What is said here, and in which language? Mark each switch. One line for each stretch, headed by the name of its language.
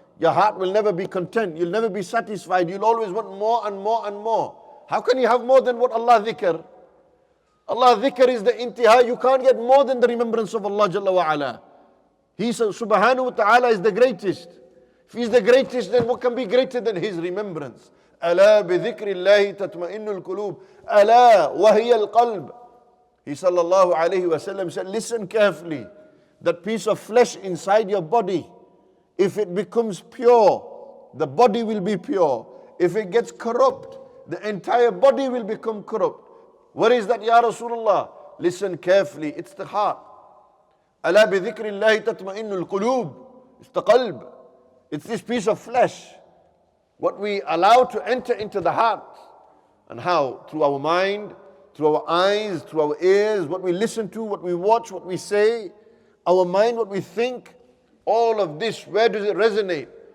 English: Your heart will never be content. You'll never be satisfied. You'll always want more and more and more. How can you have more than what Allah dhikr? Allah dhikr is the intiha. You can't get more than the remembrance of Allah Jalla wa Ala. He subhanahu wa ta'ala is the greatest. he's the greatest, then what can be greater than his remembrance?
Arabic: ألا بذكر الله تطمئن القلوب ألا وهي القلب.
English: He sallallahu alayhi wasallam said, listen carefully. That piece of flesh inside your body, if it becomes pure, the body will be pure. If it gets corrupt, the entire body will become corrupt. What is that, Ya Rasulullah? Listen carefully, it's the heart.
Arabic: ألا بذكر الله تطمئن القلوب.
English: It's the qalb. It's this piece of flesh. What we allow to enter into the heart. And how? Through our mind, through our eyes, through our ears, what we listen to, what we watch, what we say, our mind, what we think, all of this, where does it resonate?